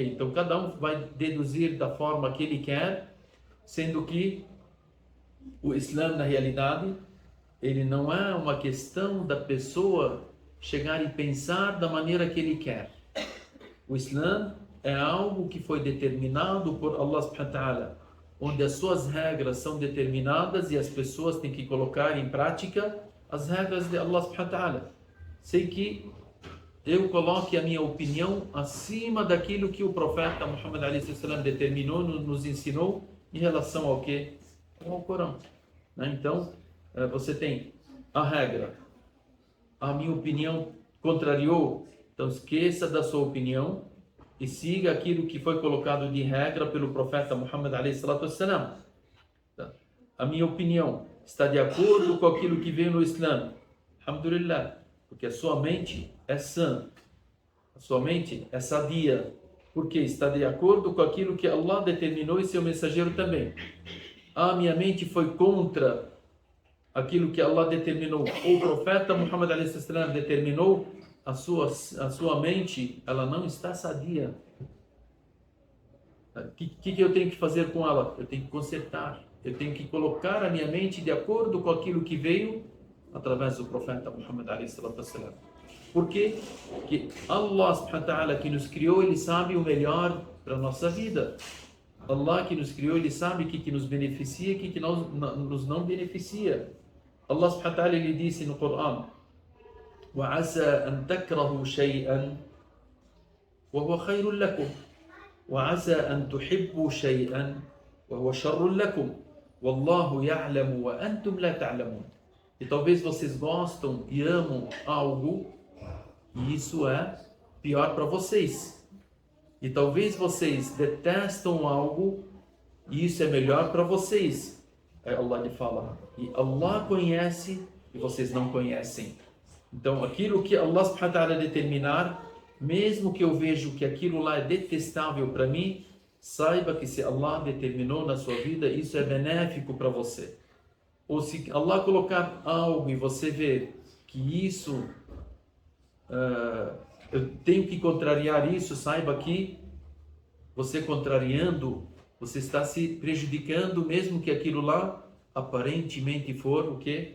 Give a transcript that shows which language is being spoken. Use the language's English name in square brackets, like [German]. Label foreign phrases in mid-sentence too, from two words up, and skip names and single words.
[Portuguese] Então, cada um vai deduzir da forma que ele quer, sendo que o Islã, na realidade, ele não é uma questão da pessoa chegar e pensar da maneira que ele quer. O Islã é algo que foi determinado por [Arabic] الله سبحانه وتعالى, [Portuguese] onde as suas regras são determinadas e as pessoas têm que colocar em prática as regras de [Arabic] الله سبحانه وتعالى, [Portuguese] sem que eu coloque a minha opinião acima daquilo que o profeta Muhammad [Arabic] عليه وسلم [Portuguese] determinou, nos ensinou em relação ao que? Ao Corão. Então, você tem a regra. A minha opinião contrariou, então esqueça da sua opinião e siga aquilo que foi colocado de regra pelo profeta Muhammad [Arabic] عليه الصلاة والسلام. [Portuguese] A minha opinião está de acordo com aquilo que veio no Islã. Alhamdulillah, porque a sua mente é sã, a sua mente é sadia, porque está de acordo com aquilo que Allah determinou e seu mensageiro também. A minha mente foi contra aquilo que Allah determinou, ou o profeta Muhammad [Arabic] عليه وسلم [Portuguese] determinou, a sua mente, ela não está sadia. O que eu tenho que fazer com ela? Eu tenho que consertar. Eu tenho que colocar a minha mente de acordo com aquilo que veio através do profeta Muhammad [Arabic] عليه وسلم. [Portuguese] Por quê? Porque [Arabic] الله سبحانه وتعالى, [Portuguese] que nos criou, ele sabe o melhor para a nossa vida. Allah que nos criou, ele sabe o que nos beneficia e o que nos não beneficia. [Arabic] الله سبحانه وتعالى, [Portuguese] ele disse no Corão: [Arabic] وَعَسَى أَن تَكْرَهُوا شَيْئًا وَهُوَ خَيْرٌ لَكُمْ وَعَسَى أَن تُحِبُّوا شَيْئًا وَهُوَ شَرٌ لَكُمْ وَاللَّهُ يَعْلَمُ وَأَنْتُمْ لَا تَعْلَمُونَ. [Portuguese] E talvez vocês gostam e amam algo e isso é pior para vocês. E talvez vocês detestam algo e isso é melhor para vocês. Aí Allah lhe fala, e Allah conhece e vocês não conhecem. Então aquilo que [Arabic] الله سبحانه وتعالى [Portuguese] determinar, mesmo que eu vejo que aquilo lá é detestável para mim, saiba que se Allah determinou na sua vida, isso é benéfico para você. Ou se Allah colocar algo e você ver que isso, eu tenho que contrariar isso, saiba que você contrariando, você está se prejudicando, mesmo que aquilo lá aparentemente for o que?